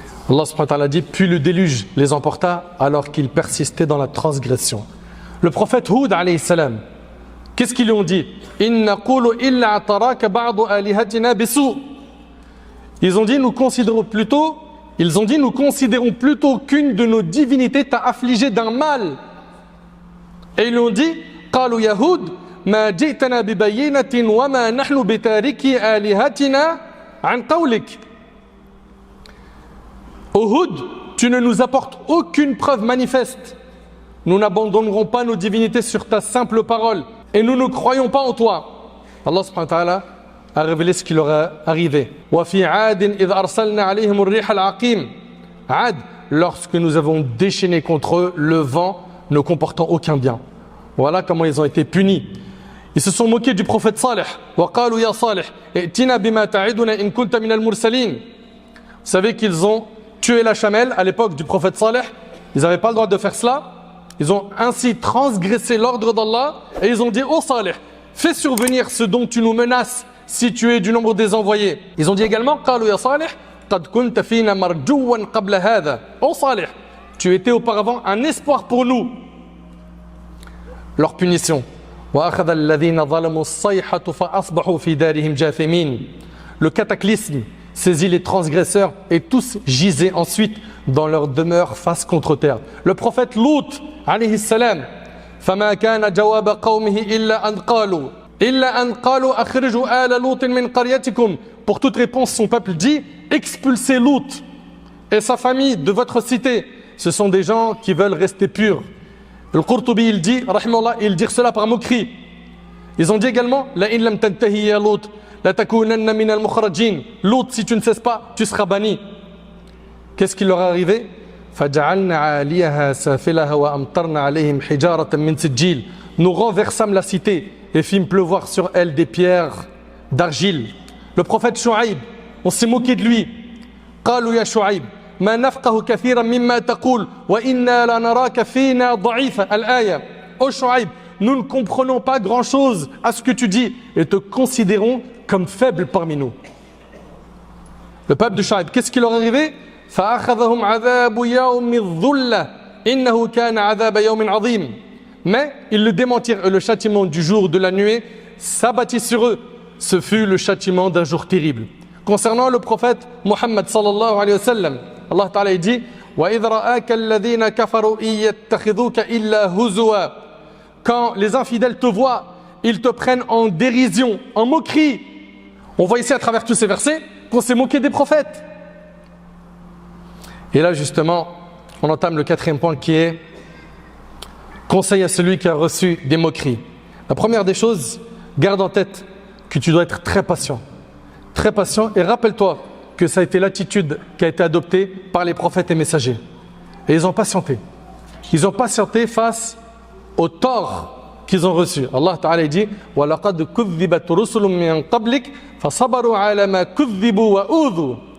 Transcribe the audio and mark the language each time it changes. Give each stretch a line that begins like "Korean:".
French: Allah subhanahu wa ta'ala a dit puis le déluge les emporta alors qu'ils persistaient dans la transgression. Le prophète Hud alayhi salam, qu'est-ce qu'ils lui ont dit? Ils ont dit nous considérons plutôt qu'une de nos divinités t'a affligé d'un mal. Et ils lui ont dit
Arabic: قالوا يا هود ما جئتنا ببينة وما نحن بتاركي آلهتنا عن قولك.
French: Ô Hud, tu ne nous apportes aucune preuve manifeste. Nous n'abandonnerons pas nos divinités sur ta simple parole et nous ne croyons pas en toi. Allah subhanahu wa ta'ala a révélé ce qui leur est arrivé.
Arabic: وَفِي عَادٍ إِذْ أَرْسَلْنَا عَلَيْهِمُ الرِّيحَ الْعَقِيمَ.
French: Ad, lorsque nous avons déchaîné contre eux le vent ne comportant aucun bien. Voilà comment ils ont été punis. Ils se sont moqués du prophète Salih.
Arabic: وَقَالُوا يَا صَالِحْ ائْتِنَا بِمَا تَعِدُنَا إِن كُنْتَ مِنَ الْمُرْسَلِينَ.
French: Vous savez qu'ils ont tué la chamelle à l'époque du prophète Salih. Ils n'avaient pas le droit de faire cela. Ils ont ainsi transgressé l'ordre d'Allah et ils ont dit ô Salih, fais survenir ce dont tu nous menaces si tu es du nombre des envoyés. Ils ont dit également
Arabic: قالوا يا صالح قد كنت فينا مرجوا قبل هذا.
French: Ô Salih, tu étais auparavant un espoir pour nous. Leur punition.
Arabic: وأخذ الذين ظلموا الصيحة فأصبحوا في دارهم جاثمين.
French: Le cataclysme saisit les transgresseurs et tous gisaient ensuite dans leur demeure face contre terre. Le prophète Lut alayhi salam,
Arabic: فما كان جواب قومه إلا أن قالوا أخرجوا آل لوط من قريتكم.
French: Pour toute réponse, son peuple dit expulsez Lut et sa famille de votre cité. Ce sont des gens qui veulent rester purs. Le Qurtubi il dit, rahimahullah, il dit cela par moquerie. Ils ont dit également
Arabic: la in lam tantahi ya Lut la takunanna min al-mukhrajin.
French: Lut, si tu ne cesses pas, tu seras banni. Qu'est-ce qui leur est arrivé?
Arabic: فَجَعَلْنَا عَالِيَهَا سَافِلَهَا وَأَمْطَرْنَا عَلَيْهِمْ حِجَارَةً مِّن سِجِّيلٍ.
French: Nous renversâmes la cité et fîmes pleuvoir sur elle des pierres d'argile. Le prophète Shu'aib, on s'est moqué de lui.
Arabic: قالوا يا شعيب ما نفقه كثيرا مما تقول وإنا لنراك فينا ضعيفا. الآية.
French: Ô Shu'aib, nous ne comprenons pas grand-chose à ce que tu dis et te considérons comme faible parmi nous. Le peuple de Shu'aib, qu'est-ce qui leur est arrivé?
Arabic: فأخذهم عذاب يوم الظلة إنه كان عذاب يوم عظيم.
French: Mais ils le démentirent et le châtiment du jour de la nuée s'abattit sur eux. Ce fut le châtiment d'un jour terrible. Concernant le prophète Muhammad sallallahu alayhi wa sallam, Allah Ta'ala dit
Arabic: وَإِذْ رَآكَ الَّذِينَ كَفَرُوا إِن يَتَّخِذُوكَ إِلَّا هُزُوًا.
French: Quand les infidèles te voient, ils te prennent en dérision, en moquerie. On voit ici à travers tous ces versets qu'on s'est moqué des prophètes. Et là justement, on entame le 4e point qui est conseil à celui qui a reçu des moqueries. La première des choses, garde en tête que tu dois être très patient. Très patient et rappelle-toi que ça a été l'attitude qui a été adoptée par les prophètes et messagers. Et ils ont patienté. Ils ont patienté face au tort qu'ils ont reçu. Allah Ta'ala dit
Arabic: وَلَقَدْ كُذِّبَتْ رُسُلٌ مِّن قَبْلِكَ فَصَبَرُوا عَلَى مَا كُذِّبُوا وَأُوذُوا.